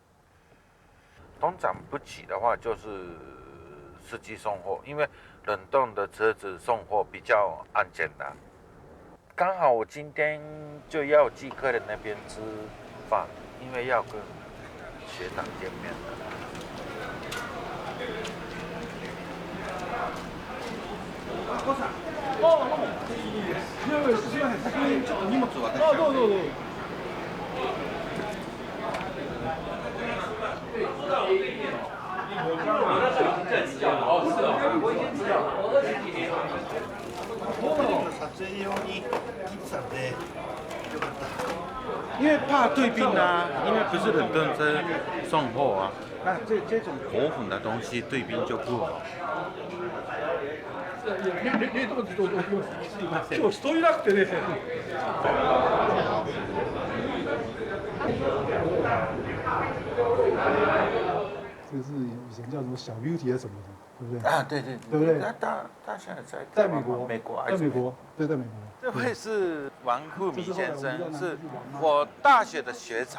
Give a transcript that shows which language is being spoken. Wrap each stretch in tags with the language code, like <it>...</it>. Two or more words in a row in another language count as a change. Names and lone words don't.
<zh>通常不急的话，就是司机送货，因为冷冻的车子送货比较安全的。刚好我今天就要去客人那边吃饭，因为要跟学长见面了。</zh> <ja>どうも。いやいや、すみません。先にちょっと荷物を渡しちゃう。どうぞ。撮影用に切ってたんで、よかった。</ja> <zh>因为怕对冰啊，因为不是冷冻车送货啊，那这种火粉的东西对冰就不好。</zh> <ja>冷凍室どうぞ。すいません。今日人いなくてね。</ja> <zh>这是以前叫什么小 Beauty 啊什么的，对不对？啊，对，对不对？他现在在美国，在美国，对，在美国。这位是王富米先生，是我大学的学长。</zh>